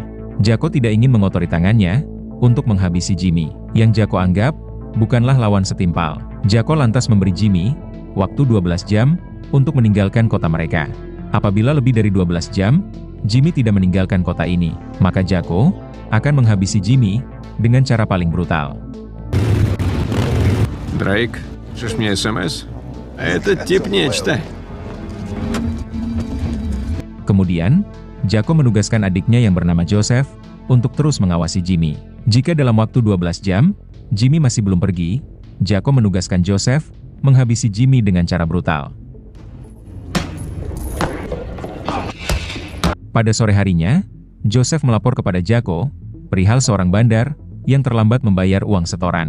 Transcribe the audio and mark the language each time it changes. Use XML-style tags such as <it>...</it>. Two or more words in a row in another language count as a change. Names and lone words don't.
<id>Jacko tidak ingin mengotori tangannya untuk menghabisi Jimmy, yang Jacko anggap bukanlah lawan setimpal. Jacko lantas memberi Jimmy waktu 12 jam untuk meninggalkan kota mereka. Apabila lebih dari 12 jam, Jimmy tidak meninggalkan kota ini, maka Jacko akan menghabisi Jimmy dengan cara paling brutal.</id> <ru>Дрейк, шлешь мне СМС? Этот тип нечто.</ru> <id>Kemudian, Jacko menugaskan adiknya yang bernama Joseph untuk terus mengawasi Jimmy. Jika dalam waktu 12 jam, Jimmy masih belum pergi, Jacko menugaskan Joseph menghabisi Jimmy dengan cara brutal. Pada sore harinya, Joseph melapor kepada Jacko perihal seorang bandar yang terlambat membayar uang setoran.</id>